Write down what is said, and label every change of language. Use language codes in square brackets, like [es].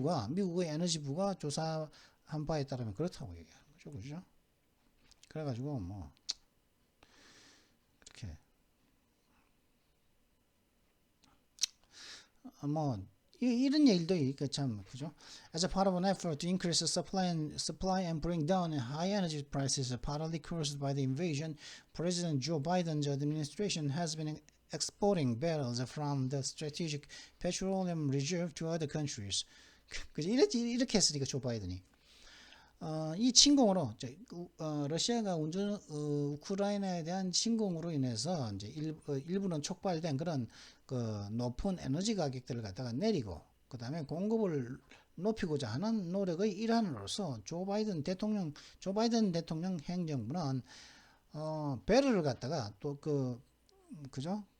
[ko] 미국의 에너지부가 조사한 바에 따르면 그렇다고 얘기하는 거죠. 그죠? 그래가지고, 이렇게, 이런 얘기도 있고 참 그죠? [en] As a part of an effort to increase the supply and bring down high energy prices, partly caused by the invasion, President Joe Biden's administration has been exporting barrels from the strategic petroleum reserve to other countries. [ko] 그죠? 이렇게 했으니까 조 바이든이. 이 침공으로 러시아가 우크라이나에 대한 침공으로 인해서 이제 일부는 촉발된 그런 그 높은 에너지 가격들을 갖다가 내리고 그 다음에 공급을 높이고자 하는 노력의 일환으로서 조 바이든 대통령 행정부는 배럴을 갖다가 또 그죠?